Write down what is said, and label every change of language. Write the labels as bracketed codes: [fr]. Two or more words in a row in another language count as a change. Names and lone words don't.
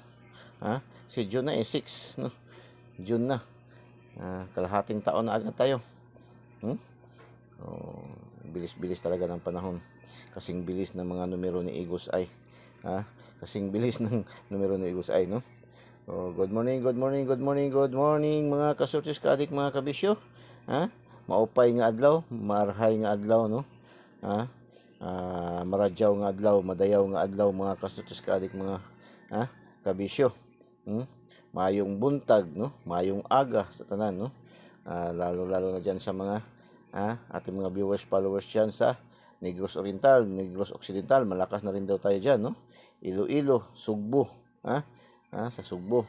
[tl] Ha? Si June na 6, no? June na. Kalahating taon na agad tayo. Oh, bilis-bilis talaga ng panahon. Kasing bilis ng mga numero ni Igos ay. Ha? Kasing bilis ng numero ni Igos ay, no? Oh, [en] good morning [tl] mga kasultis kaadik mga kabisyo. Ha? [war] Maupay nga adlaw, [bik] marhay nga adlaw, [war] no? Ha? [hil] Maradyaw nga adlaw, madayaw nga adlaw [tl] mga kasultis kaadik mga kabisyo. [hil] Mayong buntag, no? Mayong aga sa tanan, no? [tl] Lalo na diyan sa mga ating mga viewers, followers diyan sa Negros Oriental, Negros Occidental, malakas na rin daw tayo diyan, no? Iloilo, Sugbo, sa Sugbo.